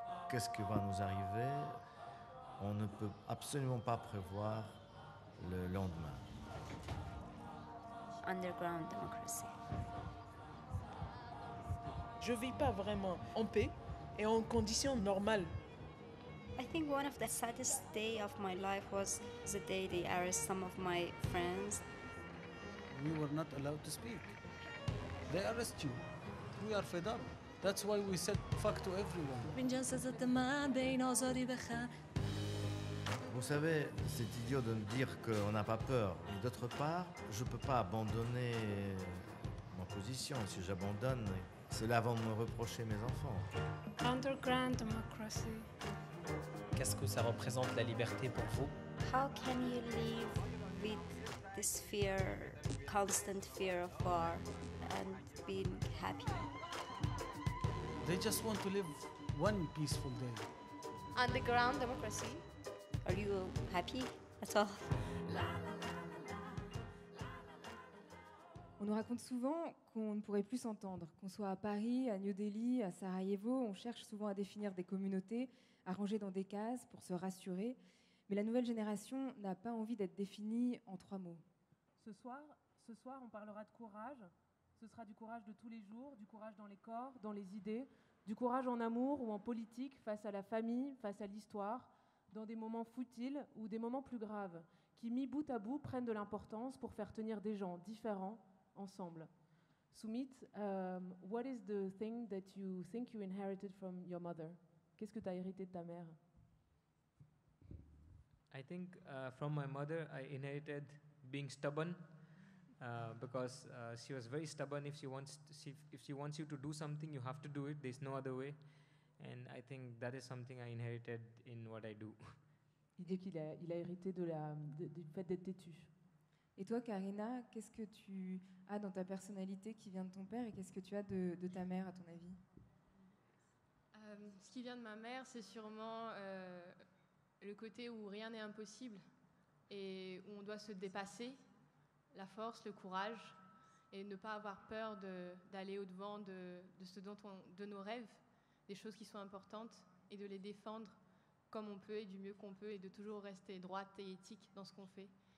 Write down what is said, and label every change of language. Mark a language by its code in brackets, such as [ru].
[fr] Qu'est-ce qui va nous arriver? On ne peut absolument pas prévoir le lendemain. [en] Underground democracy. [fr] Je vis pas vraiment en paix et en conditions normales. [en] I think one of the saddest day of my life was the day they arrested some of my friends. We were not allowed to speak. They arrest you. We are fed up. That's why we said fuck to everyone. [fr] Vous savez, c'est idiot de me dire qu'on n'a pas peur. Et d'autre part, je ne peux pas abandonner ma position. Si j'abandonne, c'est là vont me reprocher mes enfants. [en] Underground democracy. [fr] Qu'est-ce que ça représente la liberté pour vous? [en] How can you live with this fear, constant fear of war, and being happy? They just want to live one peaceful day. Underground democracy. Are you happy at all? [fr] On nous raconte souvent qu'on ne pourrait plus s'entendre, qu'on soit à Paris, à New Delhi, à Sarajevo, on cherche souvent à définir des communautés, à ranger dans des cases pour se rassurer. Mais la nouvelle génération n'a pas envie d'être définie en 3 mots. Ce soir, on parlera de courage. Ce sera du courage de tous les jours, du courage dans les corps, dans les idées, du courage en amour ou en politique, face à la famille, face à l'histoire, dans des moments futiles ou des moments plus graves, qui, mis bout à bout, prennent de l'importance pour faire tenir des gens différents ensemble. [en] Sumit, what is the thing that you think you inherited from your mother? [fr] Qu'est-ce que tu as hérité de ta mère? [en] I think from my mother I inherited being stubborn, because she was very stubborn. If she wants you to do something, you have to do it. There's no other way. And I think that is something I inherited in what I do. [fr] Il dit qu'il a hérité du fait d'être têtu. Et toi, Karina, qu'est-ce que tu as dans ta personnalité qui vient de ton père et qu'est-ce que tu as de ta mère, à ton avis? Ce qui vient de ma mère, c'est sûrement le côté où rien n'est impossible et où on doit se dépasser, la force, le courage, et ne pas avoir peur d'aller au-devant de de nos rêves, des choses qui sont importantes, et de les défendre comme on peut et du mieux qu'on peut, et de toujours rester droite et éthique dans ce qu'on fait.